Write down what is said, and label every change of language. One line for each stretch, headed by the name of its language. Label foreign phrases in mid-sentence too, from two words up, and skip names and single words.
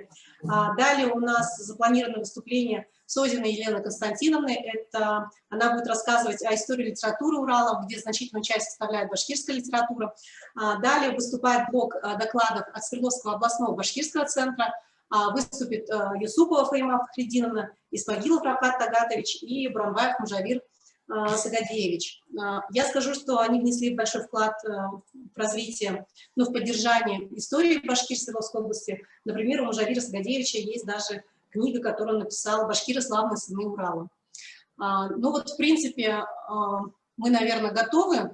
Russian: Далее у нас запланировано выступление Созиной Елены Константиновны. Она будет рассказывать о истории литературы Урала, где значительную часть составляет башкирская литература. Далее выступает блок докладов от Свердловского областного башкирского центра. Выступит Юсупова Фаима Фахридиновна, Исмагилов Рафкат Тагатович и Брамбаев Мужавир Сагадеевич. Я скажу, что они внесли большой вклад в развитие, в поддержание истории Башкир Свердловской области. Например, у Мужавира Сагадеевича есть даже книга, которую он написал «Башкиры, славные сыны Урала». Ну вот, в принципе, мы, наверное, готовы.